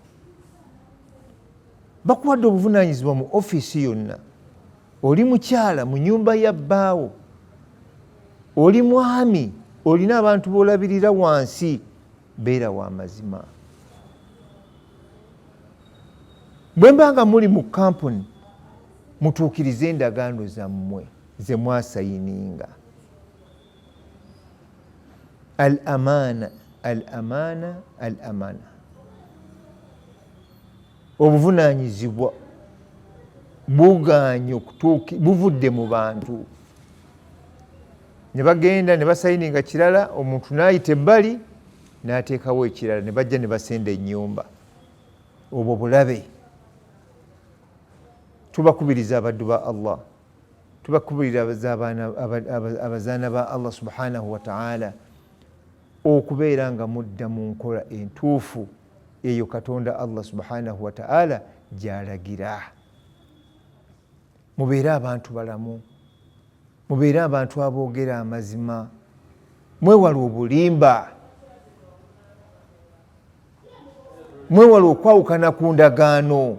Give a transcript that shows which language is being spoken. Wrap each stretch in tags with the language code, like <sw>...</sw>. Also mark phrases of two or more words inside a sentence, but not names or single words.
<lg>Bakuwadde obuvunaanyizibwa mu ofiisi yonna, oli mukyala mu nnyumba ya bbaawo, oli mwami, olina abantu b'olabirira wansi, beera wa mazima. Bwe mbanga muli mu kampuni, mutuukirize endagaano zammwe ze mwasayininga.</lg> <ar>الأمانة، الأمانة، الأمانة.</ar> <lg>Obuvunaanyizibwa buganye buvudde mu bantu. Ne bagenda ne basayininga kirala, omuntu n'ayita ebbali n'ateekawo ekirala, ne bajja ne basenda ennyumba. Obwo bulabe. Tubakubiriza abaddu ba Allah, tubakubiriza abazaana ba Allah</lg> <ar>سبحانه وتعالى</ar> <lg>okubeera nga mudda mu nkola entuufu eyo Katonda Allah</lg> <ar>سبحانه وتعالى</ar> <lg>gy'alagira. Mubeere abantu balamu, mubeere abantu aboogera amazima, mwewale obulimba, mwewale okwawukana ku ndagaano.</lg>